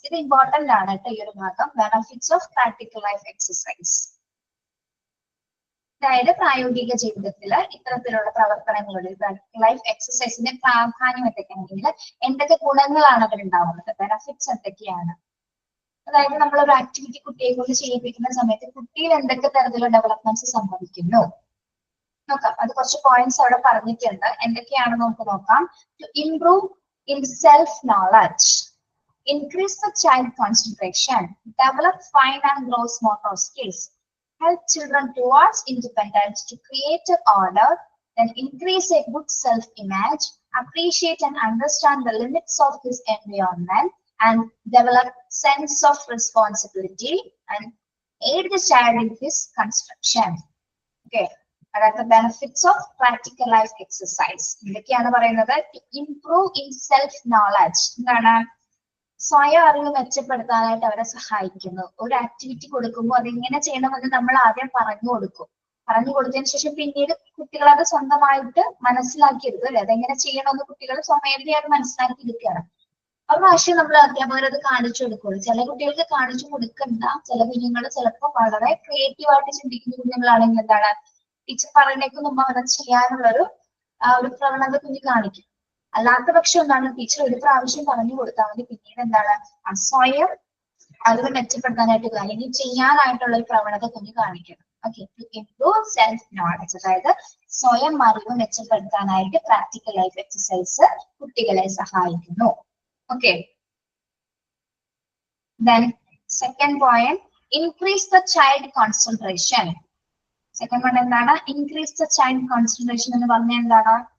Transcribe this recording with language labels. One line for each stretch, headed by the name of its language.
Malayalam: ഇത് ഇമ്പോർട്ടന്റ് ആണ് കേട്ടോ ഈ ഒരു ഭാഗം.
English: benefits of practical life exercise,
Malayalam: അതായത് പ്രായോഗിക ജീവിതത്തിൽ ഇത്തരത്തിലുള്ള പ്രവർത്തനങ്ങളുടെ പ്രാക്ടിക്കൽ ലൈഫ് എക്സസൈസിന്റെ പ്രാധാന്യം എന്തൊക്കെയാണെങ്കിൽ എന്തൊക്കെ ഗുണങ്ങളാണ് അതിലുണ്ടാവുന്നത്, ബെനഫിറ്റ്സ് എന്തൊക്കെയാണ്. അതായത് നമ്മൾ ഒരു ആക്ടിവിറ്റി കുട്ടിയെ കൊണ്ട് ചെയ്യിപ്പിക്കുന്ന സമയത്ത് കുട്ടിയിൽ എന്തൊക്കെ തരത്തിലുള്ള ഡെവലപ്മെന്റ്സ് സംഭവിക്കുന്നു നോക്കാം. അത് കുറച്ച് പോയിന്റ്സ് അവിടെ പറഞ്ഞിട്ടുണ്ട്. എന്തൊക്കെയാണെന്ന് നമുക്ക് നോക്കാം.
English: To improve in self knowledge, increase the child concentration, develop fine and gross motor skills, help children towards independence, to create an order, then increase a good self-image, appreciate and understand the limits of his environment, and develop sense of responsibility, and aid the child in his construction. Okay, that the benefits of practical life exercise.
Malayalam: ഇതൊക്കെയാണ് പറയുന്നത്.
English: To improve in self-knowledge, എന്താണ്?
Malayalam: സ്വയം അറിവ് മെച്ചപ്പെടുത്താനായിട്ട് അവരെ സഹായിക്കുന്നു. ഒരു activity കൊടുക്കുമ്പോൾ അതെങ്ങനെ ചെയ്യണമെന്ന് നമ്മൾ ആദ്യം പറഞ്ഞു കൊടുക്കും. പറഞ്ഞു കൊടുത്തതിന് ശേഷം പിന്നീട് കുട്ടികൾ അത് സ്വന്തമായിട്ട് മനസ്സിലാക്കിയെടുക്കും അല്ലെ. അതെങ്ങനെ ചെയ്യണമെന്ന് കുട്ടികൾ സ്വമേധയാ മനസ്സിലാക്കി എടുക്കുകയാണ്. ഒരു പ്രാവശ്യം നമ്മൾ അധ്യാപകർ അത് കാണിച്ചു കൊടുക്കുള്ളൂ. ചില കുട്ടികൾക്ക് കാണിച്ചു കൊടുക്കണ്ട. ചില കുഞ്ഞുങ്ങൾ ചിലപ്പോൾ വളരെ ക്രിയേറ്റീവ് ആയിട്ട് ചിന്തിക്കുന്ന കുഞ്ഞുങ്ങളാണെങ്കിൽ എന്താണ്, ടീച്ചർ പറയുന്നേക്ക് മുമ്പ് അവരെ ചെയ്യാനുള്ളൊരു ഒരു പ്രവണത കുഞ്ഞ് കാണിക്കും. അല്ലാത്ത പക്ഷം എന്താണ്, ടീച്ചർ ഒരു പ്രാവശ്യം പറഞ്ഞു കൊടുത്താൽ മതി, പിന്നീട് എന്താണ് സ്വയം അറിവ് മെച്ചപ്പെടുത്താനായിട്ട് അല്ലെങ്കിൽ ചെയ്യാനായിട്ടുള്ള ഒരു പ്രവണത കുഞ്ഞ് കാണിക്കണം. Okay,
English: to improve self knowledge,
Malayalam: അതായത് സ്വയം അറിവ് മെച്ചപ്പെടുത്താനായിട്ട് പ്രാക്ടിക്കൽ ലൈഫ് എക്സസൈസ് കുട്ടികളെ സഹായിക്കുന്നു.
English: Okay. Then second point, increase the child concentration. Second one എന്താണ്, increase the child concentration
Malayalam: എന്ന് പറഞ്ഞാൽ എന്താണ്?